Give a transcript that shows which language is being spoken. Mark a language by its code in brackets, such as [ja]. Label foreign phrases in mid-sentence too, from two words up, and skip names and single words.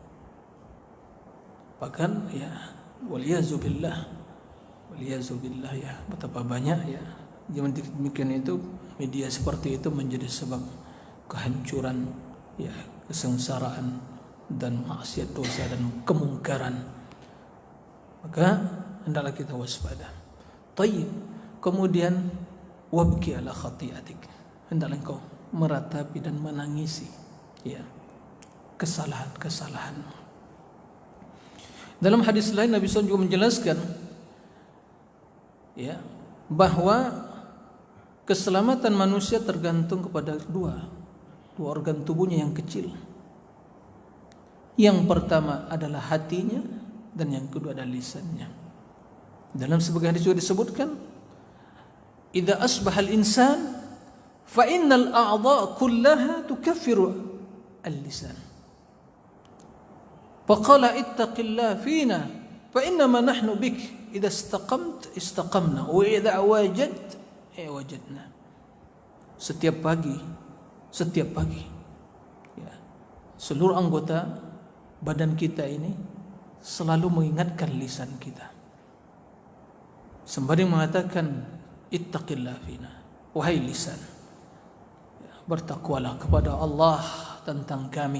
[id] Bahkan ya, waliyazubillah ya, betapa banyak ya zaman demikian itu, media seperti itu menjadi sebab kehancuran, ya, kesengsaraan dan maksiat, dosa dan kemungkaran. Maka hendaklah kita waspada. [ar] طيب. Kemudian وابك على خطيئتك. [id] Hendaklah engkau meratapi dan menangisi, ya, kesalahan-kesalahanmu. Dalam hadis lain Nabi SAW juga menjelaskan, ya, bahwa keselamatan manusia tergantung kepada dua organ tubuhnya yang kecil. Yang pertama adalah hatinya dan yang kedua adalah lisannya. Dalam sebagian hadis juga disebutkan, [ar] إذا أصبح الإنسان فإن الأعضاء كلها تكفر اللسان. فقال اتق الله فينا فإنما نحن بك إذا استقمت استقمنا وإذا وجدت وجدنا. [id] Setiap pagi, ya, seluruh anggota badan kita ini selalu mengingatkan lisan kita. Sembari mengatakan [ar] اتق الله فينا, [id] wahai lisan, ya, bertakwalah kepada Allah tentang kami.